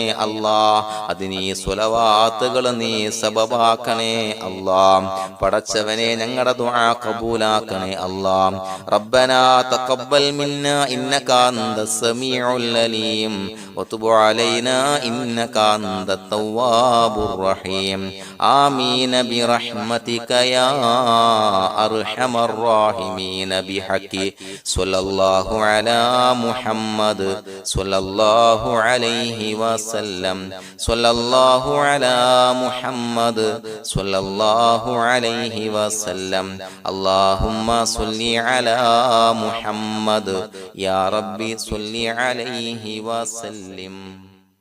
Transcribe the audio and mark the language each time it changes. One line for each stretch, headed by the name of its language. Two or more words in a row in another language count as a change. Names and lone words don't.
Malayalam: അതിനീ സ്വലവാത്തുകൾ നീ സബബാക്കണേ പടച്ചവനെ ഞങ്ങളുടെ ദുആ ഖബൂലാക്കണേ
Arabic: ربنا تقبل منا إنك أنت السميع العليم وتب علينا إنك أنت التواب الرحيم آمين برحمتك يا أرحم الراحمين بحق صلى الله على محمد صلى الله عليه وسلم صلى الله على محمد صلى الله عليه وسلم اللهم صل على محمد يا ربي صل عليه وسلم.